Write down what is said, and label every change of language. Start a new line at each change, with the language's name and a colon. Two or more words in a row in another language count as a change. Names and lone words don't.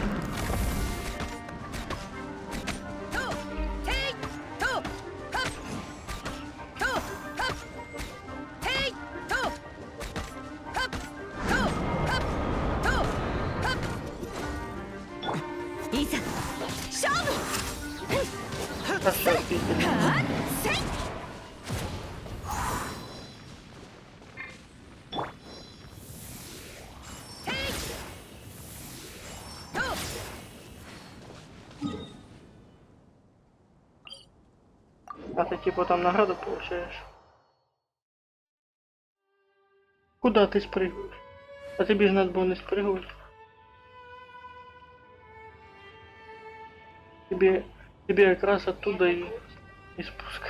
Japanese: とヘイとハッとハッヘイとハッとハッとハッいざ勝負。確かに聞いてる。はっせいヘイと
Russian: А ты типа там награду получаешь? Куда ты спрыгиваешь? А тебе же надо было не спрыгивать. Тебе как раз оттуда и спуск.